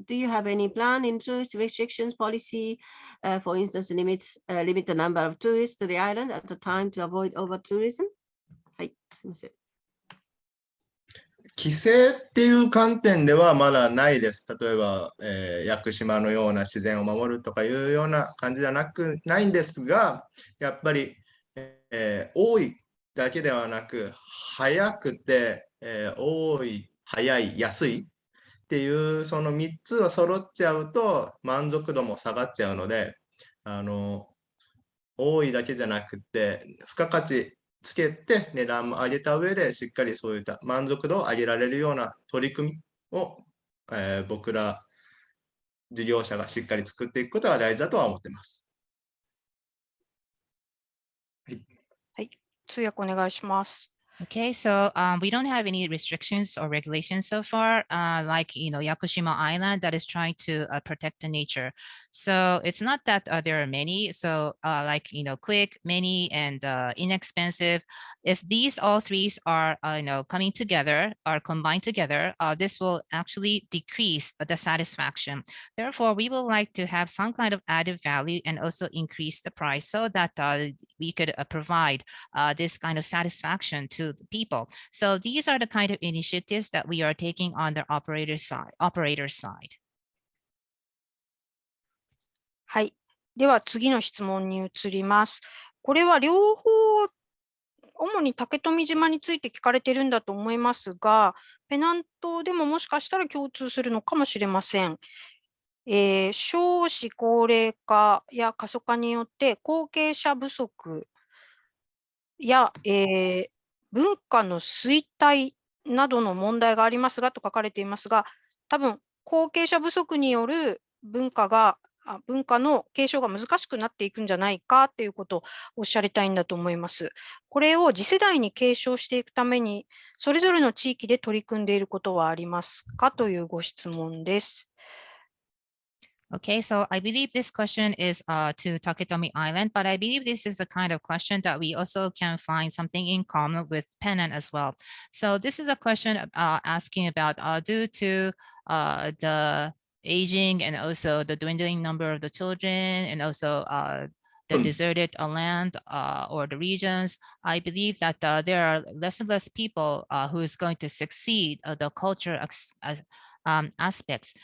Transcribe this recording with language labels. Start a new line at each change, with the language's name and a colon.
English: Do you have any plan in tourist restrictions policy, for instance, limit the number of tourists to the island at the time to avoid over tourism?
Japanese: はい、すみません。規制っていう観点ではまだないです。例えば、屋久島のような自然を守るとかいうような感じではないんですが、やっぱり、多いだけではなく、早くて、多い、早い、安いっていうその3つが揃っちゃうと満足度も下がっちゃうので、多いだけじゃなくて、付加価値つけて値段も上げた上でしっかりそういった満足度を上げられるような取り組みを、僕ら事業者がしっかり作っていくことが大事だとは思っています。はい、通訳お願いします。
English: Okay, so we don't have any restrictions or regulations so far, like, Yakushima Island that is trying to protect the nature. So it's not that there are many. So like, quick, many, and inexpensive. If these all three are, coming together or combined together, this will actually decrease the satisfaction. Therefore, we would like to have some kind of added value and also increase the price so that we could provide this kind of satisfaction to the people. So these are the kind of initiatives that we are taking on the operator side.
Japanese: はい。では次の質問に移ります。これは両方、主に竹富島について聞かれているんだと思いますが、ペナントでももしかしたら共通するのかもしれません。少子高齢化や過疎化によって後継者不足や、文化の衰退などの問題がありますがと書かれていますが、多分後継者不足による文化の継承が難しくなっていくんじゃないかということをおっしゃりたいんだと思います。これを次世代に継承していくために、それぞれの地域で取り組んでいることはありますかというご質問です。
English: Okay, so I believe this question is to Taketomi Island, but I believe this is a kind of question that we also can find something in common with Penang as well. So this is a question asking about due to the aging and also the dwindling number of the children and also the deserted land or the regions, I believe that there are less and less people who is going to succeed the culture aspects.